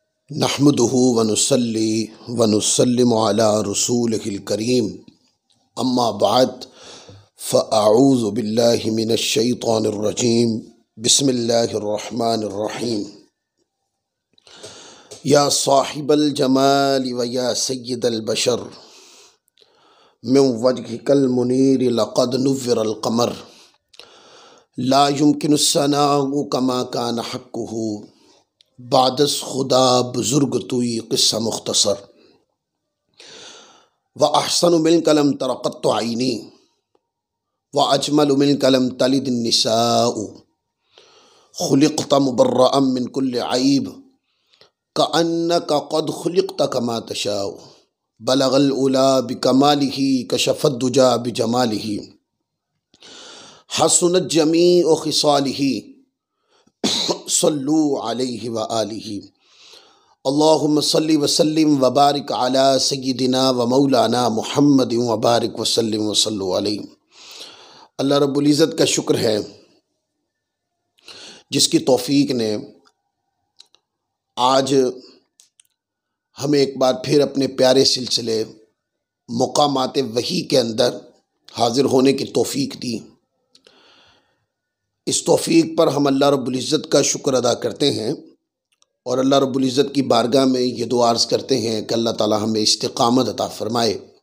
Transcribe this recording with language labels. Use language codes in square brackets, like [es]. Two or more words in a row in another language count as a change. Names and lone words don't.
[ar] نحمده ونصلي ونسلم على رسوله الكريم أما بعد فأعوذ بالله من الشيطان الرجيم بسم الله الرحمن الرحيم. يا صاحب الجمال ويا سيد البشر من وجهك المنير لقد نور القمر لا يمكن الثناء كما كان حقه [fa] بعد از خدا بزرگ تویی قصه مختصر [ar] وأحسن منك لم تر قط عيني وأجمل منك لم تلد النساء خلقت مبرأ من كل عيب كأنك قد خلقت كما تشاء بلغ العلى بكماله كشف الدجى بجماله حسنت جميع خصاله صلوا عليه وآله اللهم صل وسلم وبارك على سيدنا ومولانا محمد وبارك وسلم وصلوا عليه. الله رب العزة [hi] का शुक्र है जिसकी तौफ़ीक ने आज हमें एक बार फिर अपने प्यारे सिलसिले मुक़ामात वही के अंदर हाज़िर होने की तौफ़ीक दी। इस तौफ़ीक पर हम [ar] الله رب العزة [hi] का शुक्र अदा करते हैं और [ar] الله رب العزة [hi] की बारगाह में ये दुआ अर्ज़ करते हैं कि [ar] الله تعالى [hi] हमें इस्तिक़ामत अता फ़रमाए।